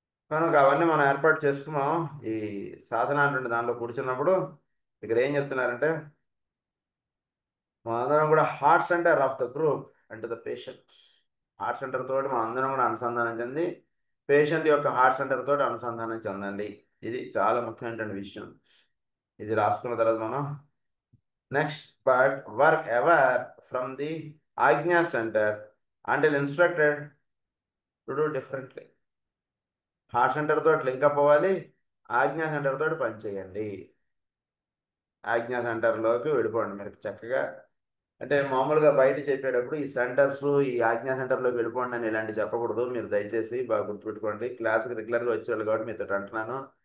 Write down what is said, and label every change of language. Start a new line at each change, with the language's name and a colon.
Telugu: కనుక అవన్నీ మనం ఏర్పాటు చేసుకున్నాం. ఈ సాధన అంటే దాంట్లో కూర్చున్నప్పుడు ఇక్కడ ఏం చెప్తున్నారంటే, మనందరం కూడా
English: Heart centre of the group and the patient.
Telugu: Heart center తోటి మనం అందరం కూడా అనుసంధానం చెంది పేషెంట్ యొక్క హార్ట్ సెంటర్ తోటి అనుసంధానం చెందండి. ఇది చాలా ముఖ్యమైనటువంటి విషయం. ఇది రాసుకున్న తర్వాత మనం
English: Next but work ever from the Ajna center until instructed to do differently.
Telugu: Heart center తోటి లింకప్ అవ్వాలి, ఆజ్ఞా సెంటర్ తోటి పనిచేయండి. ఆజ్ఞా సెంటర్లోకి వెళ్ళిపోండి మీరు చక్కగా. అంటే మామూలుగా బయట చెప్పేటప్పుడు ఈ సెంటర్స్, ఈ ఆజ్ఞా సెంటర్లోకి వెళ్ళిపోండి అని ఇలాంటి చెప్పకూడదు. మీరు దయచేసి బాగా గుర్తుపెట్టుకోండి. క్లాస్కి రెగ్యులర్గా వచ్చేవాళ్ళు కాబట్టి మీతో అంటున్నాను.